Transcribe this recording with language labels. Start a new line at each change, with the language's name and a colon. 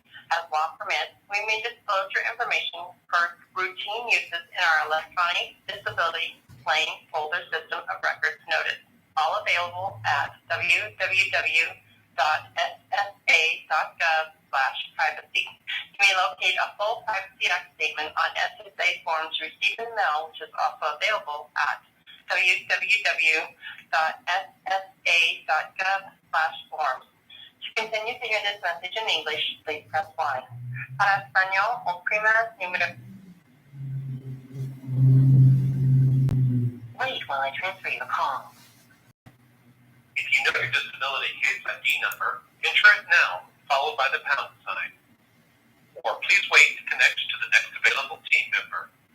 English: As law permits, we may disclose your information for routine uses in our electronic disability claim folder system of records notice, all available at www.ssa.gov/privacy. You may locate a full Privacy Act statement on SSA forms received in the mail, which is also available at www.ssa.gov/forms. To continue to hear this message in English, please press 1.
Spanish: Para español, oprima número.
English: Wait while I transfer your call. If you know your disability case ID number, enter it now, followed by the pound sign. Or please wait to connect to the next available team member.